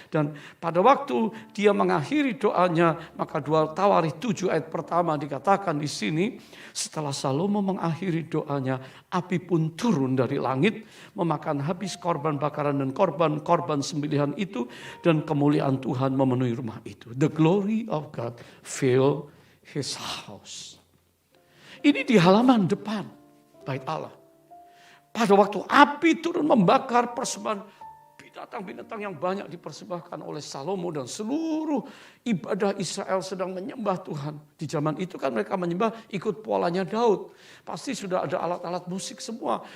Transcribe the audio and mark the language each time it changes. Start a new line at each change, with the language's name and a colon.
Indonesian: Dan pada waktu dia mengakhiri doanya, maka 2 Tawarikh 7 ayat pertama dikatakan di sini, setelah Salomo mengakhiri doanya, api pun turun dari langit, memakan habis korban bakaran dan korban sembelihan itu, dan kemuliaan Tuhan memenuhi rumah itu.
English: The glory of God fill his house.
Indonesian: Ini di halaman depan bait Allah. Pada waktu api turun membakar persembahan, binatang-binatang yang banyak dipersembahkan oleh Salomo dan seluruh ibadah Israel sedang menyembah Tuhan. Di zaman itu kan mereka menyembah ikut polanya Daud. Pasti sudah ada alat-alat musik semua.